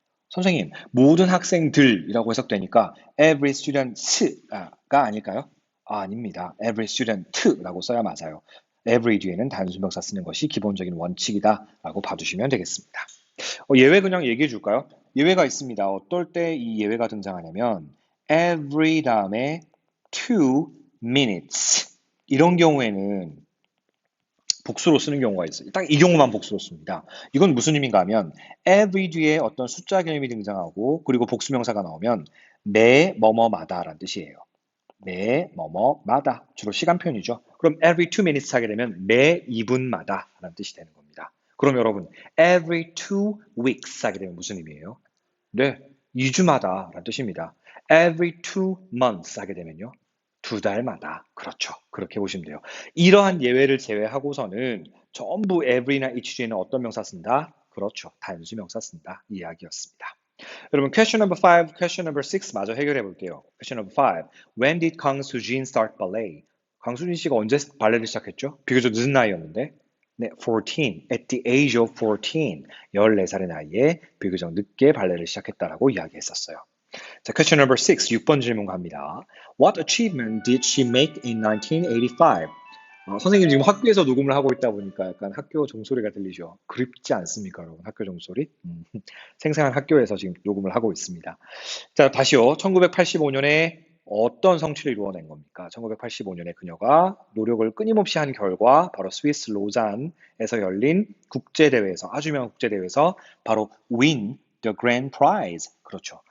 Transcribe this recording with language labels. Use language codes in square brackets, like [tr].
[ko] 선생님, 모든 학생들이라고 해석되니까 [en] every students [ko] 가 아닐까요? 아닙니다. [en] every student [ko] 라고 써야 맞아요. every 뒤에는 단수명사 쓰는 것이 기본적인 원칙이다라고 봐주시면 되겠습니다. 예외 그냥 얘기해 줄까요? 예외가 있습니다. 어떨 때 이 예외가 등장하냐면 [en] every 다음에 2 minutes. [ko] 이런 경우에는 복수로 쓰는 경우가 있어요. 딱 이 경우만 복수로 씁니다. 이건 무슨 의미인가 하면 every 뒤에 어떤 숫자 개념이 등장하고 그리고 복수명사가 나오면 매 뭐뭐마다라는 뜻이에요. 매 뭐뭐마다 주로 시간 표현이죠. 그럼 [en] every 2 minutes [ko] 하게 되면 매 2분마다 라는 뜻이 되는 겁니다. 그럼 여러분 [en] every 2 weeks [ko] 하게 되면 무슨 의미예요? 네, 2주마다 라는 뜻입니다. [en] every 2 months [ko] 하게 되면요. 2달마다. 그렇죠. 그렇게 보시면 돼요. 이러한 예외를 제외하고서는 전부 every나 each 뒤에는 어떤 명사 쓴다? 그렇죠. 단수 명사 쓴다. 이 이야기였습니다. 여러분, [en] question number 5, question number 6 [ko] 마저 해결해 볼게요. [en] question number 5. When did Kang Soo-jin start ballet? [ko] 강수진 씨가 언제 발레를 시작했죠? 비교적 늦은 나이였는데. [en] 네, 14. At the age of 14. [ko] 14살의 나이에 비교적 늦게 발레를 시작했다라고 이야기했었어요. 자, [en] question number 6, [ko] 6번 질문 갑니다. [en] What achievement did she make in 1985? [ko] 선생님 지금 학교에서 녹음을 하고 있다 보니까 약간 학교 종소리가 들리죠. 그립지 않습니까, 여러분? 학교 종소리? 생생한 학교에서 지금 녹음을 하고 있습니다. 자, 다시요. 1985년에 어떤 성취를 이루어낸 겁니까? 1985년에 그녀가 노력을 끊임없이 한 결과 바로 스위스 로잔에서 열린 국제대회에서 아주 유명한 국제대회에서 바로 [en] win the grand prize. [ko] 그렇죠.